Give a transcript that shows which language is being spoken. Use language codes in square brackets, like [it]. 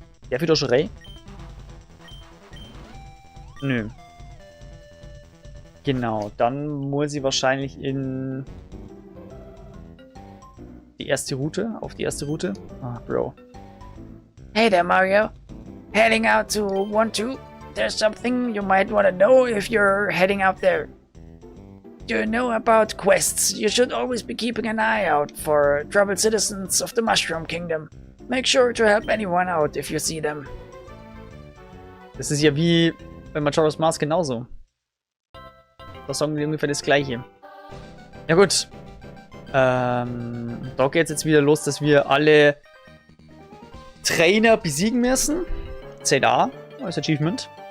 [de] Der wieder schon rein? Nö. Genau, dann muss ich wahrscheinlich in die erste Route, auf die erste Route. Ah, Bro. [en] Hey there, Mario. Heading out to 1-2? There's something you might want to know if you're heading out there. Do you know about quests? You should always be keeping an eye out for troubled citizens of the Mushroom Kingdom. Make sure to help anyone out if you see them. [de] Das ist ja wie bei Majora's Mask genauso. Da sagen die ungefähr das gleiche. Ja gut. Da geht es jetzt wieder los, dass wir alle Trainer besiegen müssen. ZA als Achievement.